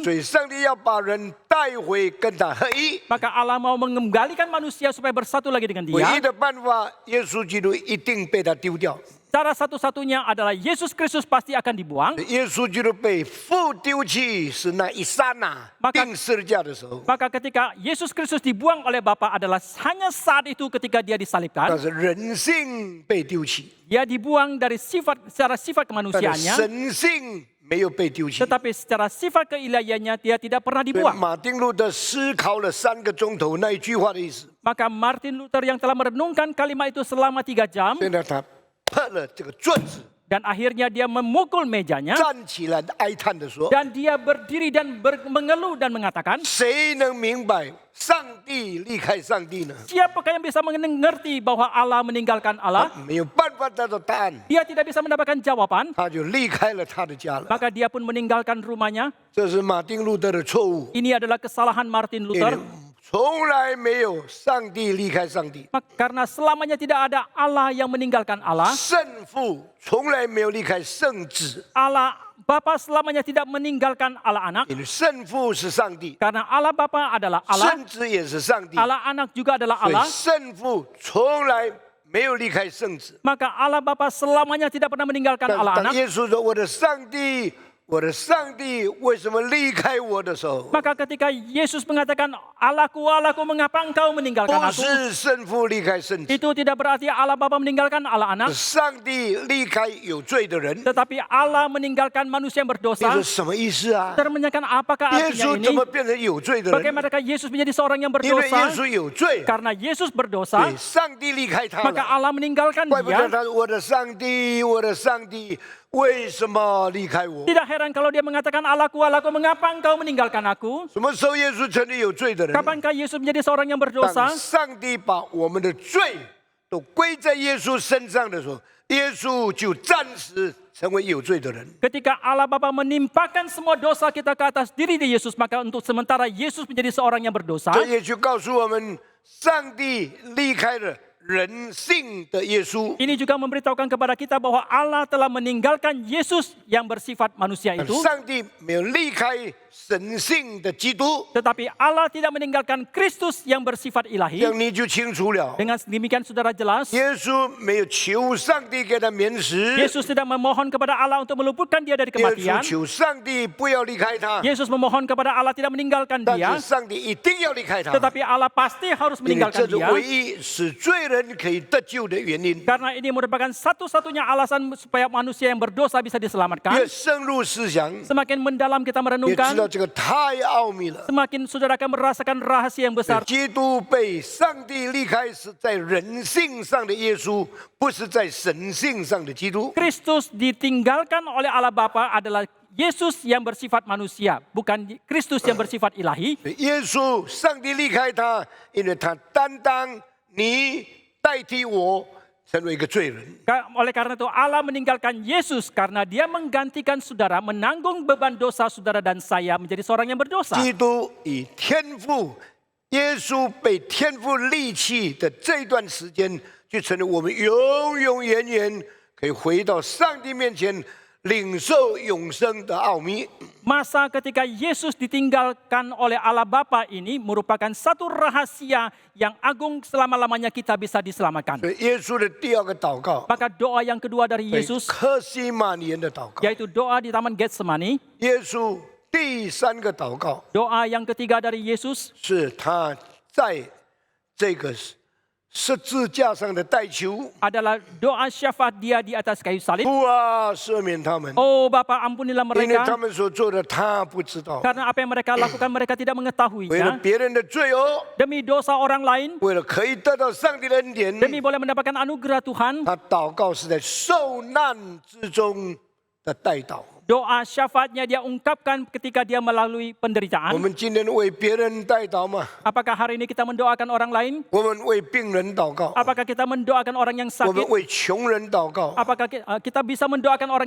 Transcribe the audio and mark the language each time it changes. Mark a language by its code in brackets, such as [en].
[zh] 所以上帝要把人带回跟他合一。 [id] maka Allah mau mengembalikan manusia supaya bersatu lagi dengan [zh] 唯 [id] Dia. [zh] 一的办法，耶稣基督一定被他丢掉。 [id] Cara satu-satunya adalah Yesus Kristus pasti akan dibuang. [zh] 耶稣基督被父丢弃是那一刹那 [id] Maka- [zh] 钉十字架的时候， [id] Maka ketika Yesus Kristus dibuang oleh Bapa adalah hanya saat itu ketika Dia [zh] 但 [id] disalibkan. [zh] 是人性被丢弃， [id] Dia dibuang dari secara sifat [zh] 但是 [id] kemanusiaannya, [zh] 神性没有被丢弃。 [id] tetapi secara sifat keilahiannya Dia tidak pernah [zh] 所以 [id] dibuang. [zh] 马丁路德思考了3个钟头那一句话的意思， [id] Maka Martin Luther yang telah merenungkan kalimat itu selama 3 jam, [zh] 现在他拍了这个转子， [id] dan akhirnya dia memukul mejanya, [zh] 站起来哀叹的说 [id] dan dia berdiri dan mengeluh dan mengatakan,：“ [zh] 谁能明白上帝离开上帝呢？ [id] Siapakah yang bisa mengerti bahwa Allah meninggalkan Allah? [zh] 没有办法得到答案， [id] Dia tidak bisa mendapatkan jawaban, [zh] 他就离开了他的家了。 [id] maka dia pun meninggalkan rumahnya. [zh] 这是马丁路德的错误， [id] Ini adalah kesalahan Martin [zh] 因为 [id] Luther. [zh] 从来没有上帝离开上帝， [id] Karena selamanya tidak ada Allah yang meninggalkan Allah. [zh] 圣父从来没有离开圣子， [id] Allah Bapa selamanya tidak meninggalkan Allah Anak. [zh] 因为圣父是上帝， [id] Karena Allah Bapa adalah Allah, [zh] 圣子也是上帝， [id] Allah Anak juga adalah [zh] 所以 [id] Allah. [zh] 圣父从来没有离开圣子。 [id] Maka Allah Bapa selamanya tidak pernah meninggalkan [zh] 当 [id] Allah [zh] 当 [id] Anak. [zh] 耶稣说：“我的上帝，我的上帝，为什么离开我的时候， [id] Maka ketika Yesus mengatakan, Allahku, Allahku, mengapa engkau meninggalkan [zh] 不 [id] aku? [zh] 是圣父离开圣子， [id] Itu tidak berarti Allah Bapa meninggalkan Allah [zh] 是 [id] Anak, [zh] 上帝离开有罪的人。 [id] tetapi Allah meninggalkan manusia yang [zh] 你 [id] berdosa. [zh] 说什么意思啊？ [id] Saudara menanyakan apakah [zh] 耶 [id] artinya [zh] 稣怎么变成有罪的人？ [id] Bagaimanakah Yesus menjadi seorang yang [zh] 因为耶 [id] berdosa? [zh] 稣有罪， [id] Karena Yesus berdosa, [zh] 对，上帝离开他 [id] maka Allah meninggalkan [zh] 怪不得 [id] dia. [zh] 他说：“我的上帝，我的上帝，为什么离开我 [id] Tidak heran kalau dia mengatakan, Allahku, Allahku, mengapa engkau meninggalkan aku?？” [zh] 什么时候耶稣成为有罪的人？ [id] Kapankah Yesus menjadi seorang yang berdosa? [zh] 当上帝把我们的罪都归在耶稣身上的时候，耶稣就暂时成为有罪的人。 [id] Ketika Allah Bapa menimpakan semua dosa kita ke atas diri di Yesus, maka untuk sementara Yesus menjadi seorang yang berdosa. [zh] 这也就告诉我们，上帝离开了人性的耶稣， [id] Ini juga memberitahukan kepada kita bahwa Allah telah meninggalkan Yesus yang bersifat manusia [zh] 但 [id] itu. [zh] 上帝没有离开神性的基督， [id] Tetapi Allah tidak meninggalkan Kristus yang bersifat [zh] 这 [id] ilahi. [zh] 样你就清楚了。 [id] Dengan demikian saudara jelas, [zh] 耶稣没有求上帝给他免死， [id] Yesus tidak memohon kepada Allah untuk meluputkan dia dari [zh] 耶稣 [id] kematian. [zh] 求上帝不要离开他， [id] Yesus memohon kepada Allah tidak meninggalkan [zh] 但 [id] dia. [zh] 是上帝一定要离开他， [id] Tetapi Allah pasti harus [zh] 因为 [id] meninggalkan [zh] 这是 [id] dia. [zh] 唯一使罪人可以得救的原因。 [id] Karena ini merupakan satu-satunya alasan supaya manusia yang berdosa bisa [zh] 越 [id] diselamatkan. [zh] 深入思想， [id] Semakin mendalam kita merenungkan, [zh] 这个太奥秘了。 [id] semakin saudara akan merasakan rahasia yang besar. [zh] 基督被上帝离开是在人性上的耶稣，不是在神性上的基督。 [id] Kristus ditinggalkan oleh Allah Bapa adalah Yesus yang bersifat manusia, bukan Kristus yang bersifat ilahi. [zh] 耶稣，上帝离开他，因为他担当你代替我成为一个罪人。 [id] Oleh karena itu Allah meninggalkan Yesus karena dia menggantikan saudara menanggung beban dosa saudara dan saya menjadi seorang yang berdosa. [zh] 基督以天父，耶稣被天父离弃的这段时间，就成了我们永永远远可以回到上帝面前，领受永生的奥秘。 [id] Masa ketika Yesus ditinggalkan oleh Allah Bapa ini merupakan satu rahasia yang agung selama-lamanya kita bisa diselamatkan. [zh] 所以耶稣的第二个祷告， [id] Maka doa yang kedua dari [zh] 被 [id] Yesus [zh] 客西马尼园的祷告， [id] yaitu doa di Taman Getsemani. [zh] 耶稣第三个祷告 [id] Doa yang ketiga dari Yesus [zh] 是他在这个十字架上的代求， [id] adalah doa syafaat dia di atas kayu salib. [zh] 父啊，赦免他们， [id] Oh Bapa, ampunilah [zh] 因为他 [id] mereka [zh] 们所做的他不知道。 [id] karena apa yang mereka lakukan mereka tidak [zh] 为了 [id] mengetahuinya. [zh] 别人的罪哦， [id] Demi dosa orang lain, [zh] 为了可以得到上帝的恩典， [id] demi boleh mendapatkan anugerah Tuhan, [zh] 他祷告是在受难之中的代祷。 [id] doa syafaatnya dia ungkapkan ketika dia melalui [zh] 我 [id] penderitaan. [zh] 们今天为别人代祷吗？ [id] Apakah hari ini kita mendoakan orang lain? [zh] 我们为病人祷告， [id] Apakah kita mendoakan orang yang [zh] 我们 [id] sakit? [zh] 为穷人祷告， [id] Apakah kita bisa mendoakan orang